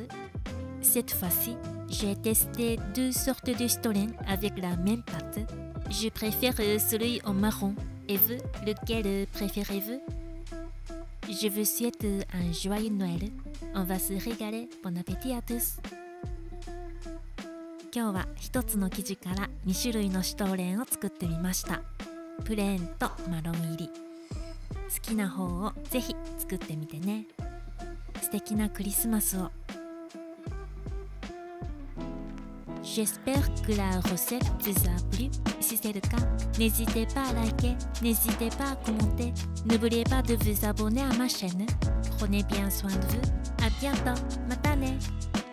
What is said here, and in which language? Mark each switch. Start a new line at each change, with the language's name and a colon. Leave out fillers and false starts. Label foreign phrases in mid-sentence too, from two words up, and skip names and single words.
French: Cette fois-ci, j'ai testé 2 sortes de stollen avec la même pâte. Je préfère celui en marron. Et vous, lequel préférez-vous? Je vous souhaite un joyeux Noël. On va se régaler. Bon appétit à tous.
Japanese: 今日は1つの生地から2種類のシュトーレンを作ってみました。プレーンとマロン入り。好きな方をぜひ作ってみてね。素敵なクリスマスを。
French: J'espère que la recette vous a plu. Si c'est le cas, n'hésitez pas à liker, n'hésitez pas à commenter. N'oubliez pas de vous abonner à ma chaîne. Prenez bien soin de vous. À bientôt.
Japanese: またね。